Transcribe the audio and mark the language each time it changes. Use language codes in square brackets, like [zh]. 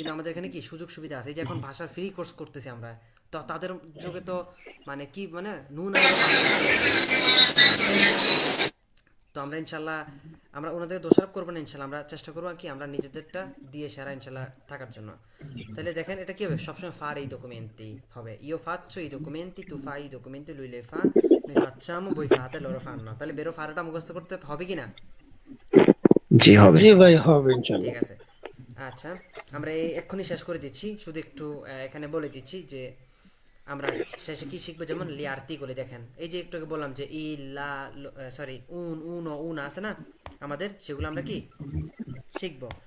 [bn] কিন্তু আমাদের এখানে কি সুযোগ সুবিধা আছে, এই যে এখন ভাষার ফ্রি কোর্স করতেছি আমরা, তো তাদের যুগে তো মানে কি মানে নুন আনতে পারবে না একদম। ওকে, তো আমরা ইনশাল্লাহ আমরা ওনাদের দোষারোপ করবো না ইনশাল্লাহ, আমরা চেষ্টা করবো কি আমরা নিজেদেরটা দিয়ে সেরা ইনশাল্লাহ থাকার জন্য। তাহলে দেখেন এটা কি হবে, সবসময় [it] fare i documenti [bn] হবে, [it] io faccio i documenti, tu fai i documenti, lui le fa, noi facciamo, voi fate, loro fanno। [bn] তাহলে বেরো ফারাটা মুখস্থ করতে হবে কি না? জি হবে। জি ভাই হবে ইনশাল্লাহ। ঠিক আছে, আচ্ছা আমরা এই এক্ষুনি শেষ করে দিচ্ছি। শুধু একটু এখানে বলে দিচ্ছি যে আমরা শেষে কি শিখবো, যেমন লি আর্টিকলে দেখেন, এই যে একটু আগে বললাম যে ই লা, সরি উনো উনা আছে না আমাদের, সেগুলো আমরা কি শিখবো।